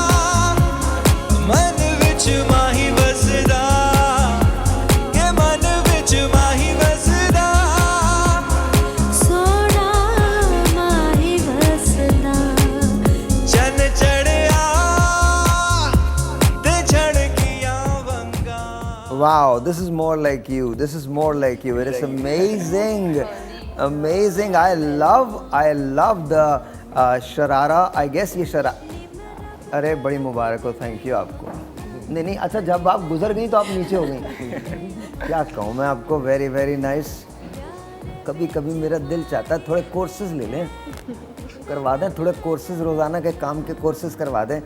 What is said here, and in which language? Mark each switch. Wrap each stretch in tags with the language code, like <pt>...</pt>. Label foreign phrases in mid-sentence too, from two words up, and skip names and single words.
<pa>ਮਨ ਵਿਚ ਮਾਹੀ ਵਸਦਾ, ਕੇ ਮਨ ਵਿਚ ਮਾਹੀ ਵਸਦਾ, ਸੋਨਾ ਮਾਹੀ ਵਸਦਾ, ਚਨ ਚੜ੍ਹਿਆ ਤੇ ਝੜਕੀਆਂ ਵੰਗਾ।</pa> <en>Wow, this is more like you. This is more like you. It is amazing, amazing. I love the शरारा। I guess</en> <hi>ये अरे बड़ी मुबारक हो,</hi> <en>thank you</en> <hi>आपको। नहीं, अच्छा जब आप गुजर गई तो आप नीचे हो गई। क्या कहूँ मैं आपको,</hi> <en>very very nice.</en> <hi>कभी कभी मेरा दिल चाहता है थोड़े कोर्सेज ले लें, करवा दें थोड़े कोर्सेज, रोज़ाना के काम के कोर्सेज करवा दें।</hi>